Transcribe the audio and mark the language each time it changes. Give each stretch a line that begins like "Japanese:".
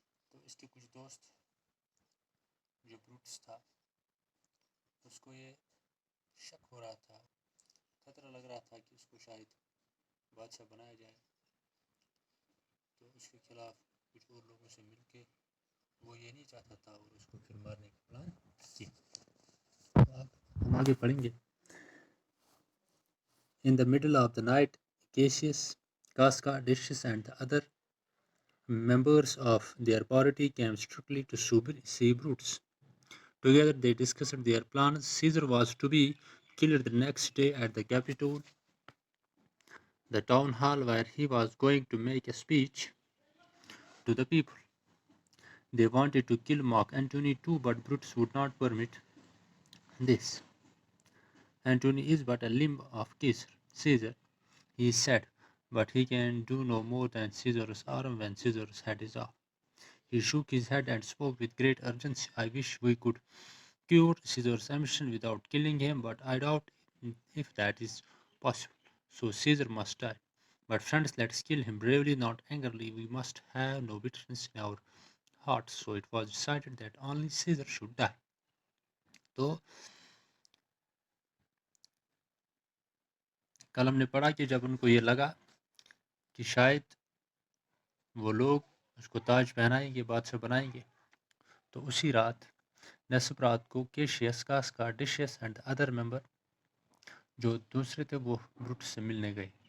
Urdu: تو اس کے کچھ دوست جو بروٹس تھا، اس کو یہ شک ہو رہا تھا، خطرہ لگ رہا تھا کہ اس کو شاید بادشاہ بنایا جائے، تو اس کے خلاف کچھ اور لوگوں سے مل کے وہ یہ نہیں چاہتا تھا اور اس کو پھر مارنے کا پلان کیا۔ ہم آگے پڑھیں گے۔
English: In the middle of the night, Cassius, Casca, Decius and the other members of their party came strictly to see Brutus. Together they discussed their plans. Caesar was to be killed the next day at the Capitol, the town hall where he was going to make a speech to the people. They wanted to kill Mark Antony too, but Brutus would not permit this. Antony is but a limb of Caesar, he said, but he can do no more than Caesar's arm when Caesar's head is off. He shook his head and spoke with great urgency. I wish we could cure Caesar's ambition without killing him, but I doubt if that is possible. So Caesar must die. But friends, let's kill him bravely, not angrily. We must have no bitterness in our hearts. So it was decided that only Caesar should die.
Urdu: تو کل ہم نے پڑھا کہ جب ان کو یہ لگا کہ شاید وہ لوگ اس کو تاج پہنائیں گے، بادشاہ بنائیں گے، تو اسی رات نصف رات کو کیشیس، کاسکا، ڈیشیس
English: and other member
Urdu: جو دوسرے تھے وہ بروٹس سے ملنے گئے۔